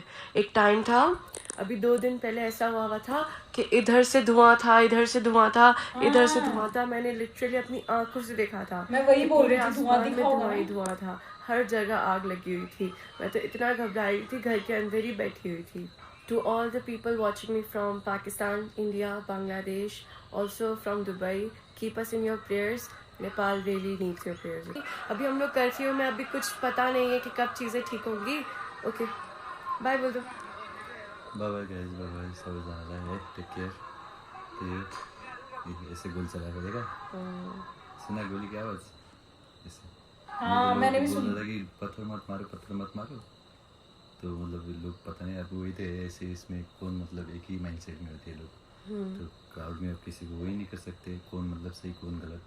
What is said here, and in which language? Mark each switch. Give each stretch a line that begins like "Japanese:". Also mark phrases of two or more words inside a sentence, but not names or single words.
Hindi: एक टाइम था, अभी 2 दिन पहले ऐसा हुआ था कि इधर से धुआं था, इधर से धुआं था, इधर से धुआं था। मैंने लिटरली अपनी आंखों से देखा था मैं वही कि बोल पूरे रही थी, धुआं आसमान दिखा में होगा धुआं ही ना। धुआं था, हर जगह आग लगी हुई थी। मैं तो इतना घबराई थी, घर के अंदर ही बैठी हुई थी।
English: To all the people watching me from Pakistan, India, Bangladesh, also from Dubai, keep us in your prayers. नेपाल really needs your prayers.
Hindi: अभी हम लोग कर्फ्यू में, अभी कुछ पता नहीं है कि कब चीज़ें ठीक होंगी।
English: okay, bye
Hindi: बोल दो।
Nepali: बाबा गाइस, बाबा सबैजनालाई है,
English: take care.
Hindi: त्यही ऐसे गोली चलाएको देखा, सुना गोली की आवाज ऐसे। हाँ लोगों मैंने को भी बोल सुनी। रहा था कि पत्थर मत मारो, पत्थर मत मारो। तो मतलब लोग पता नहीं, अब वही थे ऐसे, इसमें कौन मतलब एक ही
English: mind set
Hindi: में होते हैं लोग। तो क्राउड में अब किसी को वही नहीं कर सकते कौन मतलब सही कौन गलत।